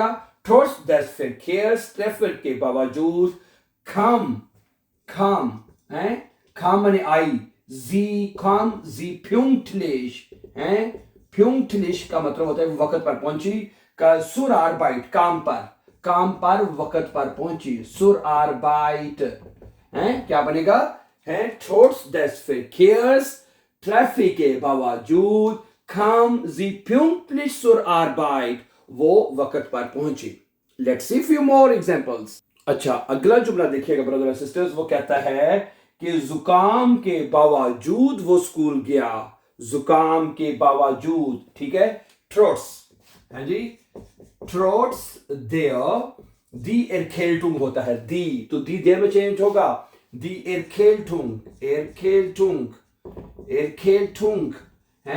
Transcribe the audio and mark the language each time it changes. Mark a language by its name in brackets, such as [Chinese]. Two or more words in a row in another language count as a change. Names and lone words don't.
[German] trotz des Verkehrs, [Hindi] ट्रैफिक के बावजूद, खाम है, खाम माने आई, [German] sie pünktlich [Hindi] है। प्यूंक्टलिश का मतलब होता है वक्त पर पहुंची। का [German] zur Arbeit, [Hindi] काम पर वक्त पर पहुंची, [German] zur Arbeit [Hindi] है। क्या बनेगा? है [German] trotz des Verkehrs, [Hindi] ट्रैफिक के बावजूद, [German] kam sie pünktlich zur Arbeit, [Hindi] वो वक्त पर पहुंची। [English] let's see few more examples. [Hindi] अच्छा, अगला जुमला देखिएगा [English] brother and sisters, [Hindi] वो कहता है कि जुकाम के बावजूद वो स्कूल गया। जुकाम के बावजूद, ठीक है। ट्रोट्स है जी, [German] trotz der, die Erkältung [Hindi] होता है, दी तो [German] die der [Hindi] में चेंज होगा, [German] die Erkältung [Hindi] है।